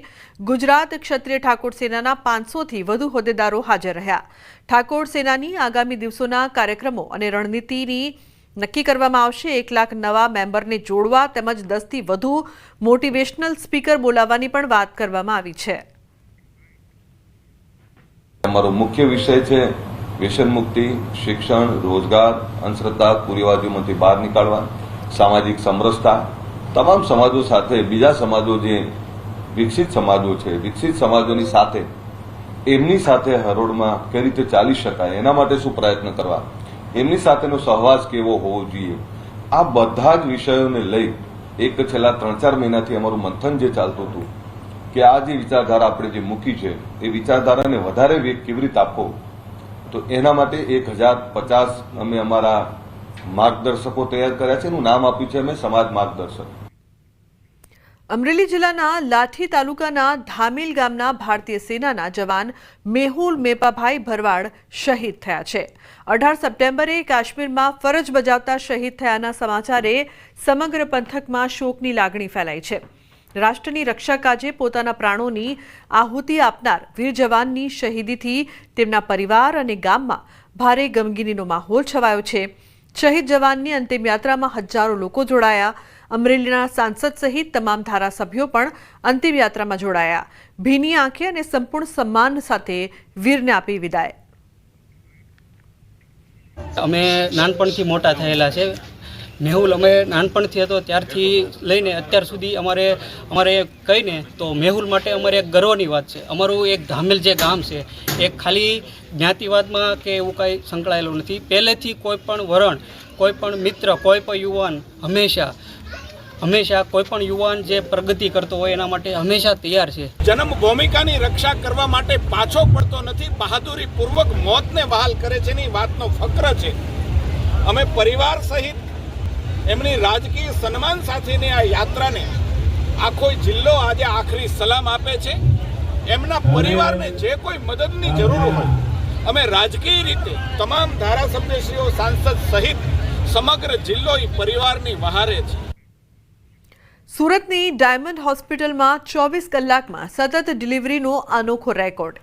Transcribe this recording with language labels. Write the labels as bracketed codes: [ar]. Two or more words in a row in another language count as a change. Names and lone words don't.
[gu] ગુજરાત ક્ષત્રિય ઠાકોર સેનાના 500થી વધુ હોદ્દેદારો હાજર રહ્યા। ઠાકોર સેનાની આગામી દિવસોના કાર્યક્રમો અને રણનીતિની નક્કી કરવામાં આવશે। 1 લાખ નવા મેમ્બરને જોડવા તેમજ 10થી વધુ [en] motivational speaker [gu] બોલાવવાની પણ વાત કરવામાં આવી છે। હમારો મુખ્ય વિષય હૈ વ્યસન મુક્તિ, શિક્ષણ, રોજગાર, અંધશ્રદ્ધા, કુરીવાદીઓમાંથી બહાર નિકાળવા, સામાજિક સમરસતા, તમામ સમાજો સાથે બીજા સમાજો જે વિકસિત સમાજો છે, વિકસિત સમાજોની સાથે એમની સાથે હરોળમાં કઈ રીતે ચાલી શકાય એના માટે શું પ્રયત્ન કરવા, એમની સાથેનો સહવાસ કેવો હોવો જોઈએ, આ બધા જ વિષયોને લઈ એક છેલ્લા 3-4 મહીનાથી અમારું મંથન જે ચાલતું હતું કિ આ જે વિચારધારા આપણે જે મૂકી છે એ વિચારધારાને વધારે વેગ કેવી રીતે આપવો, તો એના માટે 1050 અમે અમારા માર્ગદર્શકો તૈયાર કર્યા છે। એનું નામ આપ્યું છે અમે સમાજ માર્ગદર્શક। અમરેલી જિલ્લાના લાઠી તાલુકાના ધામીલ ગામના ભારતીય સેનાના જવાન મેહુલ મેપાભાઈ ભરવાડ શહીદ થયા છે। 18 સપ્ટેમ્બરે કાશ્મીરમાં ફરજ બજાવતા શહીદ થયાના સમાચારે સમગ્ર પંથકમાં શોકની લાગણી ફેલાઈ છે। રાષ્ટ્રની રક્ષા કાજે પોતાના પ્રાણોની આહુતિ આપનાર વીર જવાનની શહીદીથી તેમના પરિવાર અને ગામમાં ભારે ગમગીનીનો માહોલ છવાયો છે। શહીદ જવાનની અંતિમ યાત્રામાં હજારો લોકો જોડાયા। અમરેલીના સાંસદ સહિત તમામ ધારાસભ્યો પણ અંતિમ યાત્રામાં જોડાયા। ભીની આંખે અને સંપૂર્ણ સન્માન સાથે વીરને આપી વિદાય। અમે નાનપણથી મોટા થયેલા છે। મેહુલ અમે નાનપણથી હતો ત્યારથી લઈને અત્યાર સુધી અમારે કહીને તો મેહુલ માટે અમારે એક ગર્વની વાત છે। અમારું એક ધામેલ જે ગામ છે એક ખાલી જ્ઞાતિવાદમાં કે એવું કાંઈ संकळायेલું નથી। પહેલેથી કોઈપણ વરણ, કોઈપણ મિત્ર, કોઈપણ યુવાન હમેશા કોઈપણ યુવાન જે પ્રગતિ કરતો હોય એના માટે હમેશા તૈયાર છે। જન્મ ભૂમિકાની રક્ષા કરવા માટે પાછો પડતો નથી, બહાદુરી પૂર્વક મોતને વહાલ કરે છે। ની વાતનો ફક્ર છે। અમે પરિવાર સહિત એમની રાજકીય સન્માન સાથેની આ યાત્રાને આખો જિલ્લો આજ આખરી સલામ આપે છે। એમના પરિવારને જે કોઈ મદદની જરૂર હોય અમે રાજકીય રીતે તમામ ધારાસભ્યશ્રીઓ, સાંસદ સહિત સમગ્ર જિલ્લો ઈ પરિવારની વહારે છે। सूरतनी [en] diamond hospital [gu] 24 કલાકમાં સતત ડિલિવરીનો અનોખો રેકોર્ડ।